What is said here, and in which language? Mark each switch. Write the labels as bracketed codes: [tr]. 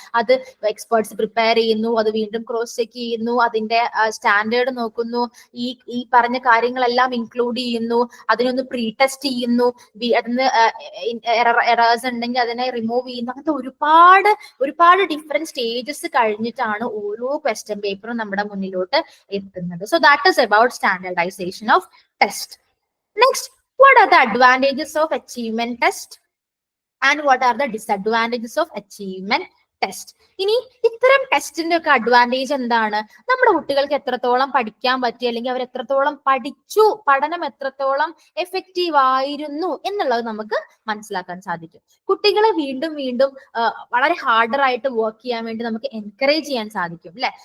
[ml] അത് experts prepare ചെയ്യുന്നു, അത് വീണ്ടും ക്രോസ് ചെക്ക് ചെയ്യുന്നു, അതിന്റെ സ്റ്റാൻഡേർഡ് നോക്കുന്നു, ഈ പറഞ്ഞ കാര്യങ്ങളെല്ലാം ഇൻക്ലൂഡ് ചെയ്യുന്നു, അതിനൊന്ന് പ്രീ ടെസ്റ്റ് ചെയ്യുന്നു, അതിന് എറേഴ്സ് ഉണ്ടെങ്കിൽ അതിനെ റിമൂവ് ചെയ്യുന്നു. അങ്ങനത്തെ ഒരുപാട് ഡിഫറെന്റ് സ്റ്റേജസ് കഴിഞ്ഞിട്ടാണ് ഓരോ ക്വസ്റ്റ്യൻ പേപ്പറും നമ്മുടെ മുന്നിലോട്ട് എത്തുന്നത്. [en] So that is about standardization of test. Next, what are the advantages of achievement test and what are the disadvantages of achievement test. [ml] ഇനി ഇത്തരം ടെസ്റ്റിന്റെ ഒക്കെ അഡ്വാൻറ്റേജ് എന്താണ്? നമ്മുടെ കുട്ടികൾക്ക് എത്രത്തോളം പഠിക്കാൻ പറ്റി, അല്ലെങ്കിൽ അവർ എത്രത്തോളം പഠിച്ചു, പഠനം എത്രത്തോളം എഫക്റ്റീവ് ആയിരുന്നു എന്നുള്ളത് നമുക്ക് മനസ്സിലാക്കാൻ സാധിക്കും. കുട്ടികളെ വീണ്ടും വീണ്ടും വളരെ ഹാർഡർ ആയിട്ട് വർക്ക് ചെയ്യാൻ വേണ്ടി നമുക്ക് എൻകറേജ് ചെയ്യാൻ സാധിക്കും അല്ലെ.